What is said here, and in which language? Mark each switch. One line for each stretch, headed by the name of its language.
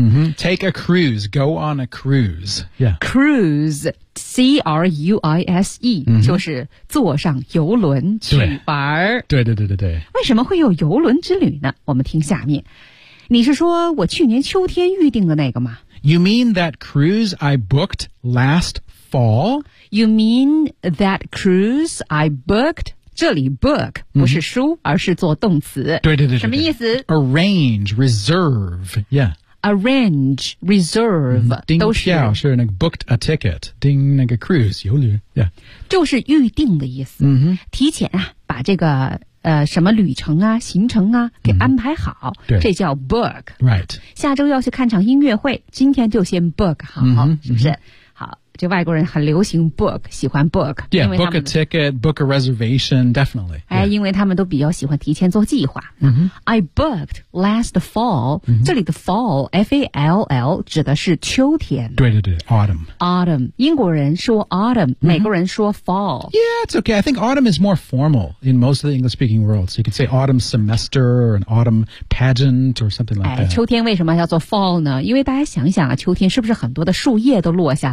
English: 嗯、mm-hmm. ，Take a cruise, go on a cruise. Yeah, cruise, cruise,、mm-hmm.
Chinese: 就是坐上游轮去玩儿。对对对对对。为什么会有游轮之旅呢？我们听下面，你是说我去年秋天预定的那个吗
English: ？You mean that cruise I booked last fall? You mean that cruise I booked?
Chinese: 这里 book 不是书、mm-hmm. 而是做动词。对对 对, 对, 对。什么意思
English: ?arrange, reserve, yeah. arrange, reserve,、 mm-hmm.
Chinese: 都是。叮票是那个
English: booked a ticket,
Chinese: 叮那个 cruise, 游旅 yeah. 就是预定的意思。嗯、mm-hmm. 提前啊把这个什么旅程啊行程啊给安排好。对、mm-hmm.。这叫 book.
English: Right.
Chinese: 下周要去看场音乐会今天就先 book 好、mm-hmm. 是不是、mm-hmm. 好。这外国人很流行 book, 喜欢 book.
English: Yeah, book a ticket, book a reservation, definitely.、
Chinese: 哎 yeah. 因为他们都比较喜欢提前做计划。 Mm-hmm.
English: I booked last fall.、
Chinese: Mm-hmm. 这里的 fall, F-A-L-L, 指的是秋天。对对对 ,autumn. Autumn. 英国人说 autumn,、mm-hmm. 美国人说 fall.
English: Yeah, it's okay. I think autumn is more formal in most of the English-speaking world. So you could say autumn semester or an autumn pageant or something like that.
Chinese: 秋天为什么叫做 fall 呢因为大家想想啊秋天是不是很多的树叶都落下来了